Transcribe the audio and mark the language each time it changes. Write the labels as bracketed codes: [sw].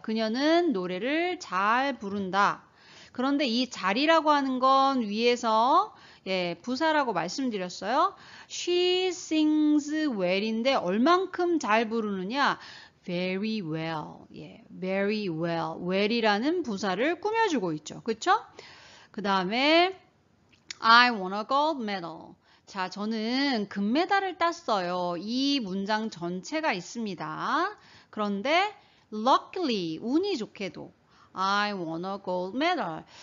[ko] 그녀는 노래를 잘 부른다. 그런데 이 잘이라고 하는 건 위에서 부사라고 말씀드렸어요. [en] She sings well [ko] 인데 얼만큼 잘 부르느냐? [en] Very well. very well. [ko] well이라는 부사를 꾸며주고 있죠. 그쵸? 그 다음에 [en] I won a gold medal. [ko] 자, 저는 금메달을 땄어요. 이 문장 전체가 있습니다. 그런데 [en] luckily, [ko] 운이 좋게도 [en] I won a gold medal.